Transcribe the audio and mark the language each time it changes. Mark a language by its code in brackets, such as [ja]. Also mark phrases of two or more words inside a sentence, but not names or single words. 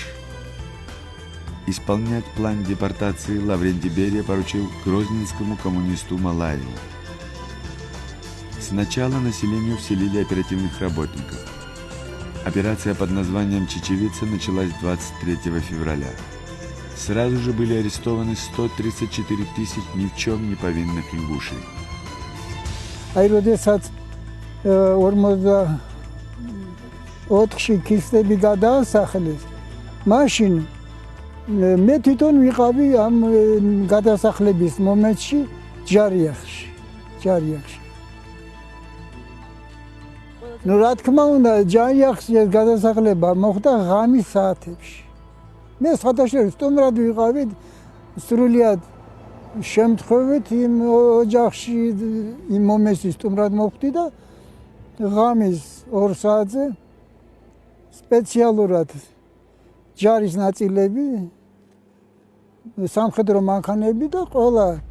[ru] Исполнять план депортации Лаврентий Берия поручил грозненскому коммунисту Малаеву. Сначала населению вселили оперативных работников. Операция под названием «Чечевица» началась 23 февраля. Сразу же были арестованы 134 тысяч ни в чем не повинных ингушей. [ka] Այրոդեսած 44-ի քիստები գադասախլես մաշին მე თვითონ ვიყავი ამ გადასახლების მომენტში ჯარიახში. ნუ რა თქმა უნდა ჯარიახში ეს გადასახლება მოხდა ღამის საათებში. მე სხვადასხვა სტუმრად ვიყავი სრულიად შემთხვევით იმ ოჯახში იმ მომენტში სტუმრად მოვხდი და ღამის 2 საათზე სპეციალურად ჯარის ნაწილები სამხედრო მანქანები და ყველა